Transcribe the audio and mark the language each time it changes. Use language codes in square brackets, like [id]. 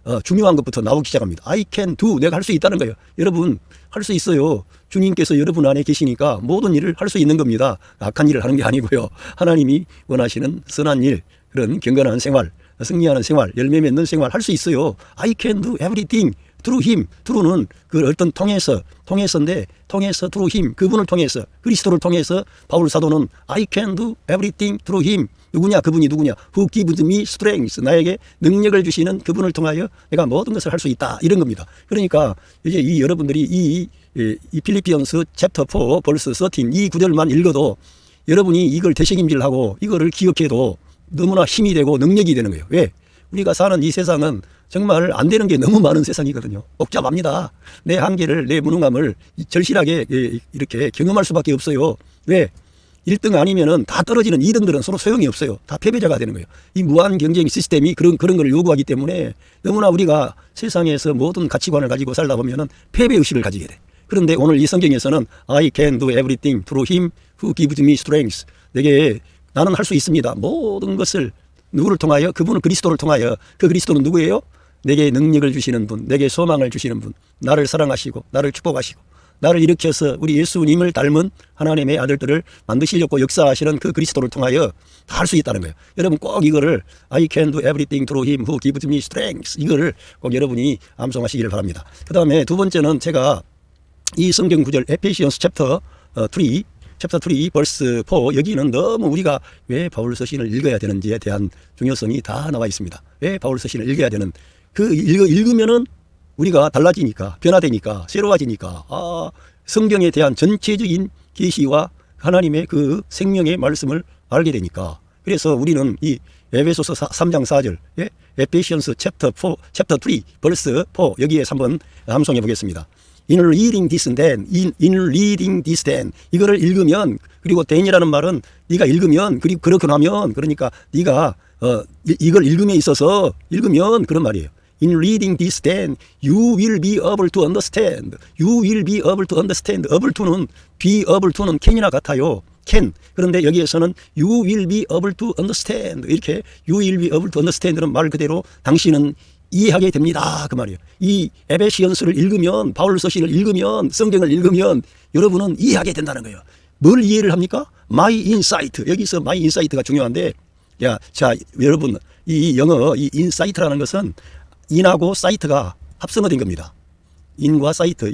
[ko] 중요한 것부터 나오기 시작합니다. [en] I can do. [ko] 내가 할 수 있다는 거예요. 여러분 할 수 있어요. 주님께서 여러분 안에 계시니까 모든 일을 할 수 있는 겁니다. 악한 일을 하는 게 아니고요. 하나님이 원하시는 선한 일, 그런 경건한 생활, 승리하는 생활, 열매 맺는 생활 할 수 있어요. [en] I can do everything through him. [ko] through는 그 어떤 통해서인데 통해서 [en] through him. [ko] 그분을 통해서 그리스도를 통해서 바울 사도는 [en] I can do everything through him. [ko] 누구냐? 그분이 누구냐? [en] Who gives me strength. [ko] 나에게 능력을 주시는 그분을 통하여 내가 모든 것을 할 수 있다. 이런 겁니다. 그러니까 이제 이 여러분들이 이 필리피언스 챕터 4 벌스 13 이 구절만 읽어도 여러분이 이걸 되새김질하고 이거를 기억해도 너무나 힘이 되고 능력이 되는 거예요. 왜? 우리가 사는 이 세상은 정말 안 되는 게 너무 많은 세상이거든요. 복잡합니다. 내 한계를, 내 무능함을 절실하게 이렇게 경험할 수밖에 없어요. 왜? 1등 아니면은 다 떨어지는 2등들은 서로 소용이 없어요. 다 패배자가 되는 거예요. 이 무한 경쟁 시스템이 그런 걸 요구하기 때문에 너무나 우리가 세상에서 모든 가치관을 가지고 살다 보면은 패배의식을 가지게 돼. 그런데 오늘 이 성경에서는 [en] I can do everything through him who gives me strength. [ko] 나는 할 수 있습니다. 모든 것을 누구를 통하여? 그분은 그리스도를 통하여. 그 그리스도는 누구예요? 내게 능력을 주시는 분, 내게 소망을 주시는 분, 나를 사랑하시고 나를 축복하시고 나를 일으켜서 우리 예수님을 닮은 하나님의 아들들을 만드시려고 역사하시는 그 그리스도를 통하여 다 할 수 있다는 거예요. 여러분 꼭 이거를 [en] I can do everything through him who gives me strength [ko] 이거를 꼭 여러분이 암송하시기를 바랍니다. 그 다음에 두 번째는 제가 이 성경 구절 에페시언스 챕터 3 챕터 3 벌스 4 여기는 너무 우리가 왜 바울 서신을 읽어야 되는지에 대한 중요성이 다 나와 있습니다. 왜 바울 서신을 읽어야 되는 읽으면은 우리가 달라지니까 변화되니까 새로워지니까 성경에 대한 전체적인 계시와 하나님의 그 생명의 말씀을 알게 되니까 그래서 우리는 이 에베소서 3장 4절 에페시언스 챕터 3 벌스 4 여기에 한번 함송해 보겠습니다. [en] In reading this then, [ko] in reading this then 이거를 읽으면 그리고 then이라는 말은 네가 읽으면 그리고 그렇게 하면 그러니까 네가 이걸 읽음에 있어서 읽으면 그런 말이에요. [en] In reading this then, you will be able to understand. You will be able to understand. able to는 be able to는 can이나 같아요. can. [ko] 그런데 여기에서는 [en] you will be able to understand. [ko] 이렇게 [en] you will be able to understand [ko] 는 말 그대로 당신은 이해하게 됩니다. 그 말이에요. 이 에베시언스를 읽으면 바울 서신을 읽으면 성경을 읽으면 여러분은 이해하게 된다는 거예요. 뭘 이해를 합니까? [en] My insight. [ko] 여기서 my insight가 중요한데 자 여러분 이 영어 이 insight라는 것은 인하고 사이트가 합성어된 겁니다. 인과 사이트.